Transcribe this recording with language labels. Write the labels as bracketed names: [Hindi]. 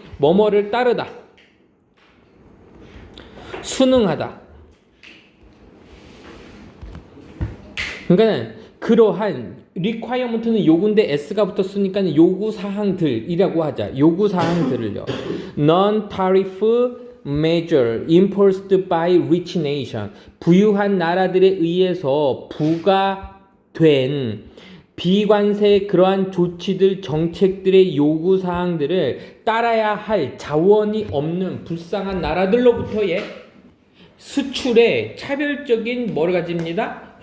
[Korean] 뭐뭐를 따르다, 순응하다. 그러니까 그러한 requirement는 요구인데 s가 붙었으니까 요구사항들이라고 하자. 요구사항들을요. [English] non-tariff measure imposed by rich nation. [Korean] 부유한 나라들에 의해서 부과된 비관세 그러한 조치들, 정책들의 요구사항들을 따라야 할 자원이 없는 불쌍한 나라들로부터의 수출에 차별적인 뭐를 가집니다?